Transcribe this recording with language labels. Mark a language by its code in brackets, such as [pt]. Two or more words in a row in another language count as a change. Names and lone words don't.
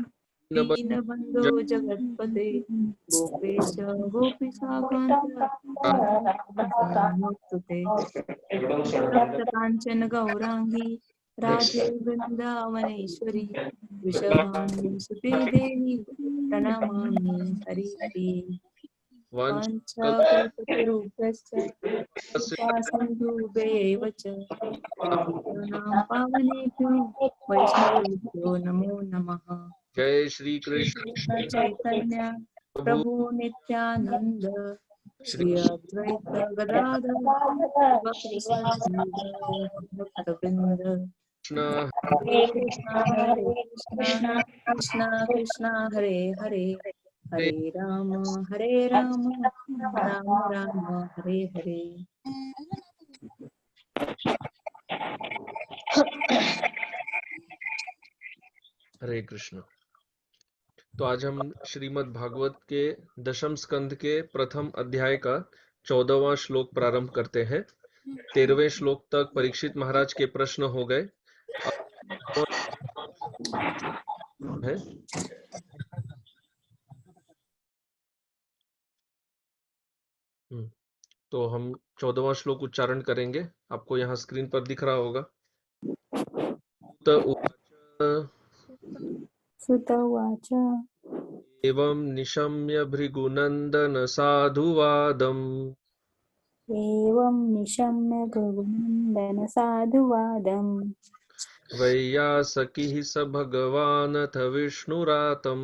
[sa] दीनबन्धो जगत्पते गोपेश गोपिकान्त तप्तकाञ्चन गौराङ्गी राधे वृन्दावनेश्वरी वृषभानुसुते देवी प्रणमामि हरिप्रिये। वाञ्छाकल्पतरुभ्यश्च कृपासिन्धुभ्येव च पतितानां पावनेभ्यो वैष्णवेभ्यो नमो नमः। [hi] जय श्री कृष्ण [sa] कृष्ण चैतन्य प्रभु नित्यानंद श्री अद्वैत गदाधर भक्तवृंद। कृष्ण हरे कृष्णा कृष्णा कृष्णा हरे हरे हरे राम राम राम हरे हरे। हरे कृष्ण। [hi] तो आज हम श्रीमद् भागवत के दशम स्कंद के प्रथम अध्याय का 14वां श्लोक प्रारंभ करते हैं। 13वें श्लोक तक परीक्षित महाराज के प्रश्न हो गए है। तो हम 14वां श्लोक उच्चारण करेंगे। आपको यहाँ स्क्रीन पर दिख रहा होगा। [sa] सुत उवाच एवं निशम्य भृगुनन्दन साधुवादम् एवं निशम्य भृगुनन्दन साधुवादम् वैयासकिः स भगवानथ विष्णुरातम्